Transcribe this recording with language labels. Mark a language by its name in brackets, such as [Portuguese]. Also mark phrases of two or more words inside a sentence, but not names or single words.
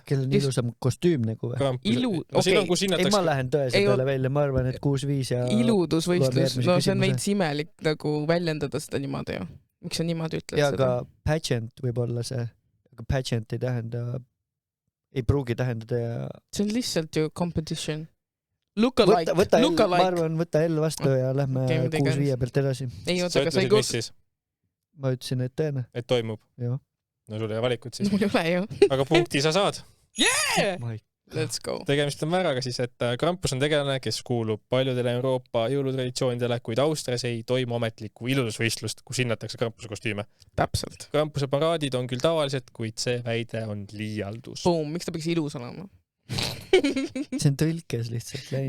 [Estonian] Kellel on ilusam kostüüm nagu või? Ei, ma lähen tõese peale välja, ma arvan, et 6-5 ja... Iludusvõistlus, no see on veits imelik nagu väljendada seda niimoodi ju. Miks sa niimoodi ütled ja seda? Ja ka pageant võib olla see, aga pageant ei pruugi tähendada ja... See on lihtsalt ju [English] competition. Look alike. [Estonian] Ma arvan, võta L vastu ja lähme 6-5 pealt edasi. Ei, oota, sa ütlesid, mis siis? Ma ütlesin, et tõene. Et toimub? Jah. No sul ei valikut siis. Mul ei ole ju. Aga punkti sa saad. [English] Yeah! Let's go. [Estonian] Tegemist on vääraga siis, et Krampus on tegelane, kes kuulub paljudele Euroopa jõulutraditsioonidele, kuid Austrias ei toimu ametlikku iludusvõistlust, kus hinnatakse Krampuse kostüüme. Täpselt. Krampuse paraadid on küll tavalised, kuid see väide on liialdus. Boom, miks ta peaks ilus olema? See on tõlkes lihtsalt läinud.